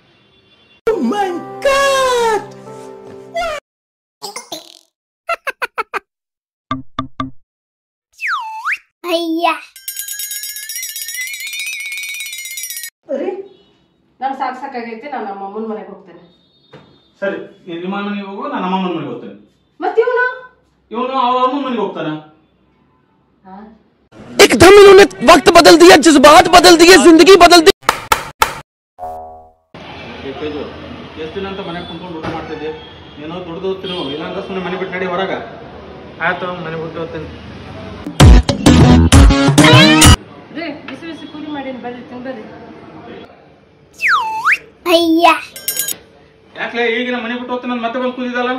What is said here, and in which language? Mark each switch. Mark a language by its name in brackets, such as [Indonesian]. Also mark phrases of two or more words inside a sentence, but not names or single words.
[Kannada] ನಾನು ಸಾಕಾಗೈತೆ. ನಾನು ನಮ್ಮ ಅಮ್ಮನ ಮನೆಗೆ ಹೋಗ್ತೇನೆ. ಸರಿ, ನಿಮ್ಮ ಮನೆಗೆ ಹೋಗು, ನಾನು ನಮ್ಮ ಅಮ್ಮನ ಮನೆಗೆ ಹೋಗ್ತೇನೆ. ಮತ್ತೆ ಇವನು ಅವ್ರ ಅಮ್ಮನ ಮನೆಗೆ ಹೋಗ್ತಾನ. [Hindi] एकदम इन्होंने वक्त बदल दिया, जज्बात बदल दिए, जिंदगी बदल दी. [Kannada] ಎಷ್ಟು ದಿನ ಅಂತ ಮನೆಗೆ ಕುಂತ್ಕೊಂಡು ಊಟ ಮಾಡ್ತಿದ್ದೆ? ಏನೋ ದುಡ್ದು ಹೋಗ್ತೀನಿ, ಇಲ್ಲಾಂದ್ರೆ ಸುಮ್ಮನೆ ಮನೆ ಬಿಟ್ಟು ನಡಿ ಹೊರಗ. ಆಯ್ತು, ಮನೆ ಬಿಟ್ಟು ಹೋಗ್ತೇನೆ. ಬಿಸಿ ಬಿಸಿ ಪೂರಿ ಮಾಡೀನಿ, ಬರ್ರಿ ತಿನ್ಬರ್ರಿ. ಯಾಕ್ಲೆ ಈಗ ನಮ್ಮ ಮನೆ ಬಿಟ್ಟು ಹೋಗ್ತೀನಿ ಮತ್ತೆ ಬಂದು ಕೂದಿದಲ್ಲ?